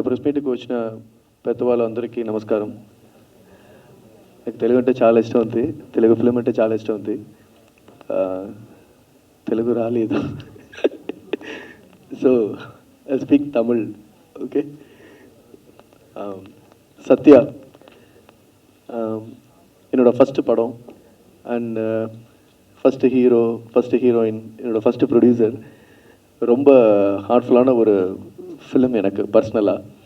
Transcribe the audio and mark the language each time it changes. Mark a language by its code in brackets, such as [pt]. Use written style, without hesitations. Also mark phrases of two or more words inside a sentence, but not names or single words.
[te] మీట్కి వచ్చిన పెద్దవాళ్ళందరికీ నమస్కారం. నాకు తెలుగు అంటే చాలా ఇష్టం ఉంది, తెలుగు ఫిలిం అంటే చాలా ఇష్టం ఉంది. తెలుగు రాలేదు, [en] so I speak Tamil. Okay. [ta] சத்யா என்னோடய ஃபஸ்ட்டு படம் [en] and first hero, first heroine, [ta] என்னோடய [en] first producer. [ta] ரொம்ப ஹார்ட்ஃபுல்லான ஒரு ஃபிலிம் எனக்கு பர்சனலாக.